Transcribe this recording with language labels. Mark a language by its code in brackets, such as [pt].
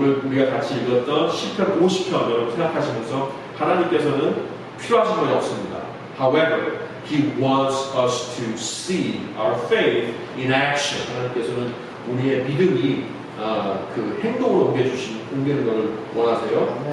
[ko] 오늘 우리가 같이 읽었던 시편 50편 여러분 생각하시면서 하나님께서는 필요하신 것이 없습니다. [en] However, He wants us to see our faith in action. [ko] 하나님께서는 우리의 믿음이 그 행동으로 옮기는 것을 원하세요.